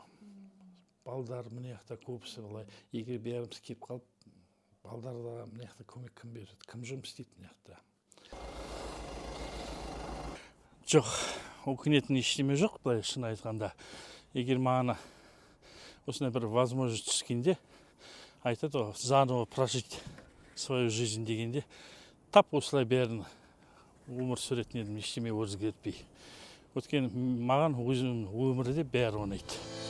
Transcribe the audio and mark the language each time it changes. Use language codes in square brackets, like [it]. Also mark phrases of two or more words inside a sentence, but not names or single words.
[kk] Балдар мына жақта көбісі былай, егер бәріміз келіп қалып, балдарға мына жақта көмек кім береді? Кім жұмыс істейді мына жақта? Жоқ, өкінетін ештеме жоқ, былай шын айтқанда. Егер маған осындай бір возможность түскенде, айтады ғой, [ru] заново прожить свою жизнь [kk] дегенде, тап осылай бәрін өмір сүретін едім, ештеме өзгертпей. Өткен маған өзімнің өмірде бәрі ұнайды.